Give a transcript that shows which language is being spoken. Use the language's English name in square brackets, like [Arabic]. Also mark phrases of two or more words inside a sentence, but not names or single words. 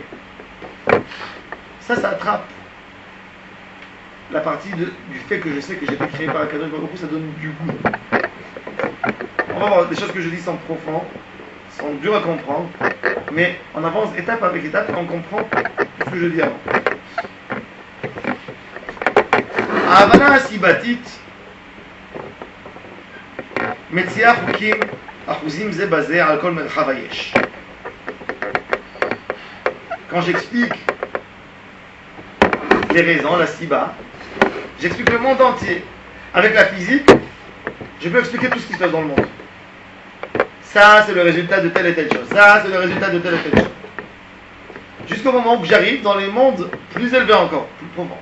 [French] Ça attrape la partie du fait que je sais que j'ai été créé par Kadosh Baruch Hu, ça donne du goût. On va voir des choses que je dis sont profondes, sont dures à comprendre, mais on avance étape avec étape et on comprend ce que je dis avant. [Hebrew] ההבנה הסיבתית מציעה חוקים אחוזים זה בזה על כל מרחב היש. [French] Quand j'explique les raisons, la siba, j'explique le monde entier. Avec la physique, je peux expliquer tout ce qui se passe dans le monde. Ça, c'est le résultat de telle et telle chose. Ça, c'est le résultat de telle et telle chose. Jusqu'au moment où j'arrive dans les mondes plus élevés encore, plus profonds.